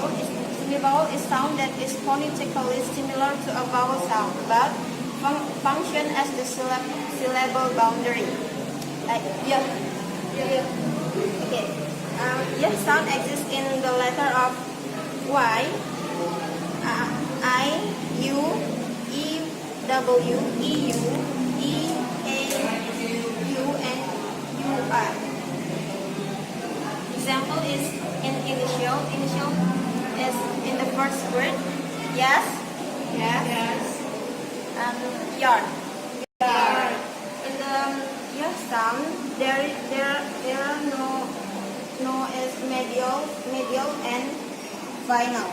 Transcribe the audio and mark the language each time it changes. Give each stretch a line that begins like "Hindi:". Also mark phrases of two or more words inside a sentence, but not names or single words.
English: Semivowel is sound that is phonetically similar to a vowel sound, but function as the syllable boundary. Like y. Okay. Y sound exists in the letter of Y, I, U, E, W, E, U, E, A, U, and U, I. Example is in initial. Initial is in the first word. Yes. Yes. Yard. Yard. In the yes sound, there are no as medial and final.